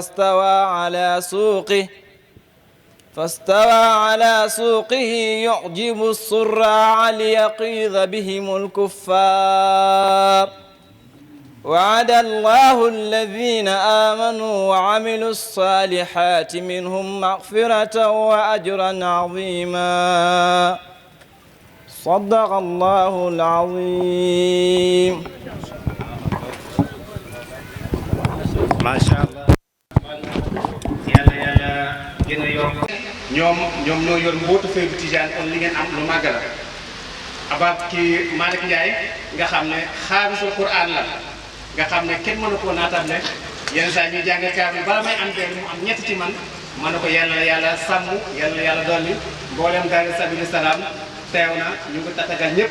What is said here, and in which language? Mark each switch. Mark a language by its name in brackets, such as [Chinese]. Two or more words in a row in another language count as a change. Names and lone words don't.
[Arabic] فاستوى على سوقه يعجب الزراع ليغيظ بهم الكفار وعد الله الذين آمنوا وعملوا الصالحات منهم مغفرة وأجرا عظيما صدق الله العظيم ما شاء الله [Wolof] yàlla gën a yokk ñoom ñoo yor mbootu Faydu Tijaan kon li ngeen am lu màgg la abat kii Malick Ndiaye nga xam ne xaamisul Qur'an la nga xam ne kenn mënu koo naatable yenn saa ñuy jàng kaamil bala may am benn mu am ñett ci man na ko yàlla sàmm yàlla dolli mboolem daara Sabilu Salaam teew na ñu ngi tatagal ñëpp